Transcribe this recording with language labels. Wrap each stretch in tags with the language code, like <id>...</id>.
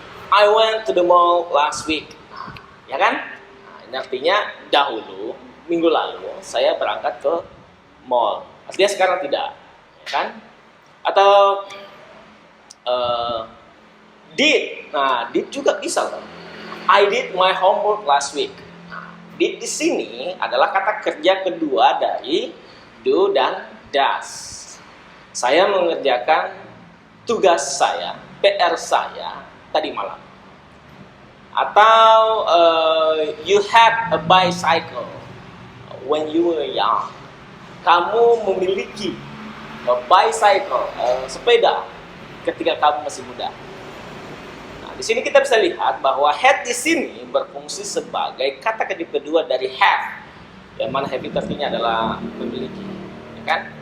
<en>I went to the mall last week.</en> <id>Ya kan? Nah, ini artinya dahulu, minggu lalu saya berangkat ke mall. Artinya sekarang tidak, ya kan? Atau did. Nah, did juga bisa kan?</id> <en>I did my homework last week.</en> <id>Nah, did di sini adalah kata kerja kedua dari do dan does. Saya mengerjakan tugas saya, PR saya tadi malam.</id> <en>Atau you had a bicycle when you were young.</en> <id>Kamu memiliki</id> <en>a bicycle,</en> <id>sepeda ketika kamu masih muda. Nah, di sini kita bisa lihat bahwa had di sini berfungsi sebagai kata kerja kedua dari have, yang mana have itu artinya adalah memiliki, ya kan?</id>